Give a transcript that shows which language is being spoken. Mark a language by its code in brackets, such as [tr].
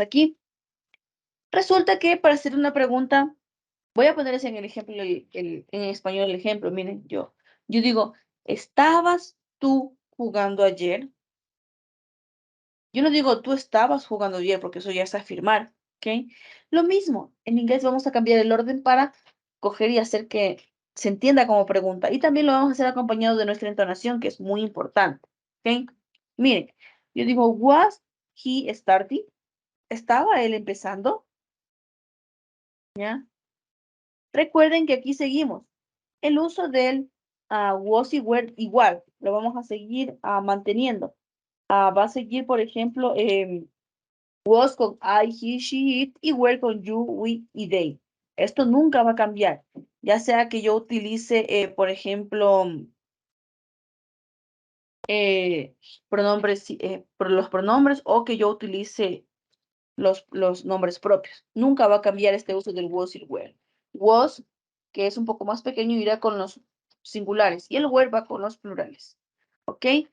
[es] Aquí resulta que para hacer una pregunta, voy a ponerles en el ejemplo, en español el ejemplo, miren, yo digo, ¿estabas tú jugando ayer? Yo no digo tú estabas jugando ayer porque eso ya es afirmar, ¿ok? Lo mismo, en inglés vamos a cambiar el orden para coger y hacer que se entienda como pregunta. Y también lo vamos a hacer acompañado de nuestra entonación, que es muy importante, ¿ok? Miren, yo digo, [en] was he starting? [es] ¿Estaba él empezando? ¿Ya? Recuerden que aquí seguimos. El uso del was y were igual, lo vamos a seguir manteniendo. Va a seguir, por ejemplo, was con I, he, she, it y were con you, we y they. Esto nunca va a cambiar. Ya sea que yo utilice, por ejemplo, pronombres, los pronombres o que yo utilice los nombres propios. Nunca va a cambiar este uso del was y el were. Was, que es un poco más pequeño, irá con los singulares y el were va con los plurales. ¿Ok?